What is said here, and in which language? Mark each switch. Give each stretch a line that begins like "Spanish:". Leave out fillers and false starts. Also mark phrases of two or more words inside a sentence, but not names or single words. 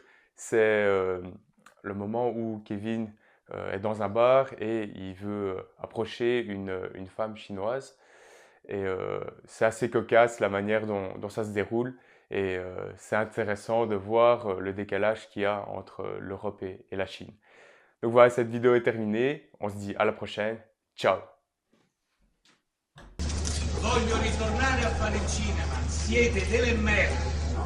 French: C'est le moment où Kevin est dans un bar et il veut approcher une femme chinoise. Et c'est assez cocasse la manière dont ça se déroule. Et c'est intéressant de voir le décalage qu'il y a entre l'Europe et la Chine. Donc voilà, cette vidéo est terminée. On se dit à la prochaine. Ciao!
Italian: Voglio ritornare a fare il cinema. Siete delle merde.